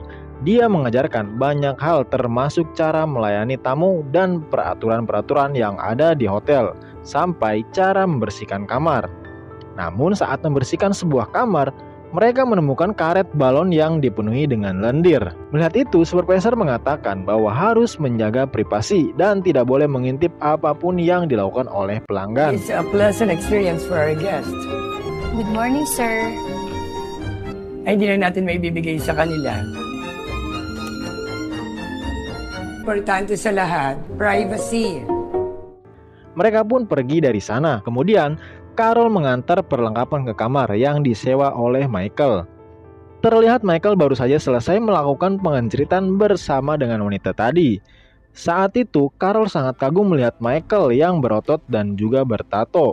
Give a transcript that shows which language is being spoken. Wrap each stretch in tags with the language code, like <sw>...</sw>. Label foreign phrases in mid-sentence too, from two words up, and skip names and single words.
<id>Dia mengajarkan banyak hal termasuk cara melayani tamu dan peraturan-peraturan yang ada di hotel, sampai cara membersihkan kamar. Namun saat membersihkan sebuah kamar, mereka menemukan karet balon yang dipenuhi dengan lendir. Melihat itu, supervisor mengatakan bahwa harus menjaga privasi dan tidak boleh mengintip apapun yang dilakukan oleh pelanggan.</id> <en>it's a pleasant experience for our guest. Good morning, sir.</en> <tl>Ay hindi na natin may bibigay sa kanila. Importante sa lahat, privacy.</tl> <id>Mereka pun pergi dari sana. Kemudian, Carol mengantar perlengkapan ke kamar yang disewa oleh Michael. Terlihat Michael baru saja selesai melakukan pengenceritan bersama dengan wanita tadi. Saat itu, Carol sangat kagum melihat Michael yang berotot dan juga bertato.</id>